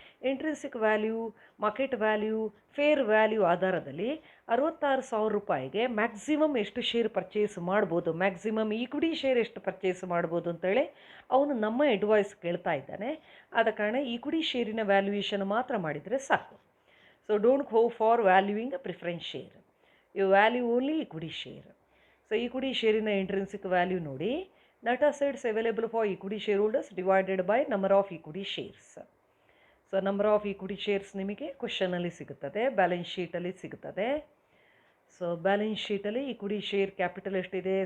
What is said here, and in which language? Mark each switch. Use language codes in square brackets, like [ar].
[kn] Intrinsic value, market value, fair value ಆಧಾರದಲ್ಲಿ ₹66,000ಗೆ maximum ಎಷ್ಟು share purchase ಮಾಡ್ಬೋದು, ಮ್ಯಾಕ್ಸಿಮಮ್ ಈಕ್ವಿಟಿ ಶೇರ್ ಎಷ್ಟು ಪರ್ಚೇಸ್ ಮಾಡ್ಬೋದು ಅಂತೇಳಿ ಅವನು ನಮ್ಮ ಅಡ್ವೈಸ್ ಕೇಳ್ತಾ ಇದ್ದಾನೆ. ಆದ ಕಾರಣ ಈಕ್ವಿಟಿ ಶೇರಿನ ವ್ಯಾಲ್ಯೂಯೇಷನ್ ಮಾತ್ರ ಮಾಡಿದರೆ ಸಾಕು. [en] So don't go for valuing preference share, you value only equity share. [kn] So equity ಶೇರಿನ intrinsic value ನೋಡಿ, [en] net assets available for equity shareholders divided by number of equity shares. [kn] So number of equity shares ನಿಮಗೆ ಕ್ವಶನಲ್ಲಿ ಸಿಗುತ್ತದೆ, balance ಶೀಟಲ್ಲಿ ಸಿಗುತ್ತದೆ. So balance ಶೀಟಲ್ಲಿ equity share capital ಎಷ್ಟಿದೆ?